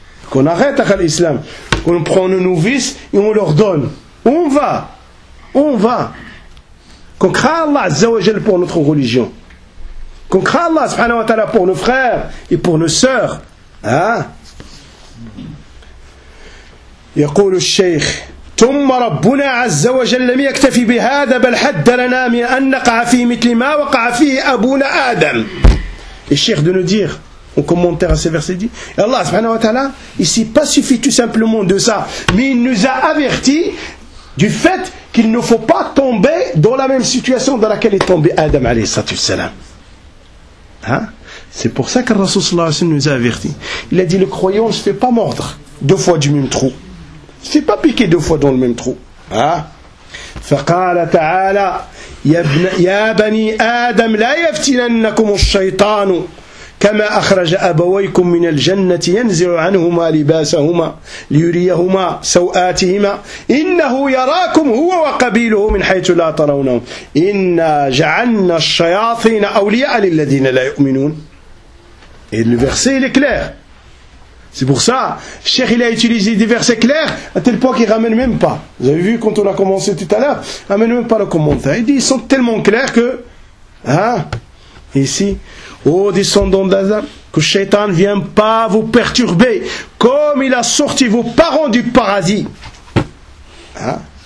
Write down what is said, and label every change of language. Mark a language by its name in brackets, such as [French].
[French] Qu'on arrête à l'islam. On prend nos novices et on leur donne. On va. On va. Qu'on craint Allah Azza wa Jal pour notre religion. Qu'on craint Allah subhanahu wa ta'ala pour nos frères et pour nos sœurs. Hein? [Arabic] يقول الشيخ ثم ربنا عز وجل لم يكتفي بهذا بل حد لنا من أن نقع في مثل ما وقع فيه أبونا آدم. [French] الشيخ de nous dire en commentaire à ce verset dit Allah subhanahu wa ta'ala ici pas suffit tout simplement de ça, mais il nous a averti du fait qu'il ne faut pas tomber dans la même situation dans laquelle est tombé Adam alayhi salatu wassalam. Hein? C'est pour ça que le Rasoul sallallahu alayhi wa sallam nous a averti. Il a dit le croyant ne se fait pas mordre deux fois du même trou. C'est pas piqué deux fois dans le même trou. Hein? [Arabic] فقال تعالى يا بني آدم لا يفتننكم الشيطان كما أخرج أبويكم من الجنة ينزع عنهما لباسهما ليريهما سوآتهما إنه يراكم هو وقبيله من حيث لا ترونهم إنا جعلنا الشياطين أولياء للذين لا يؤمنون. [French] Et le verset est clair. C'est pour ça, Cheikh il a utilisé des versets clairs, à tel point qu'il ne ramène même pas. Vous avez vu quand on a commencé tout à l'heure, il ne ramène même pas le commentaire. Il dit, ils sont tellement clairs que, hein, ici, ô descendants d'Adam, que Shaitan ne vient pas vous perturber, comme il a sorti vos parents du paradis. Hein?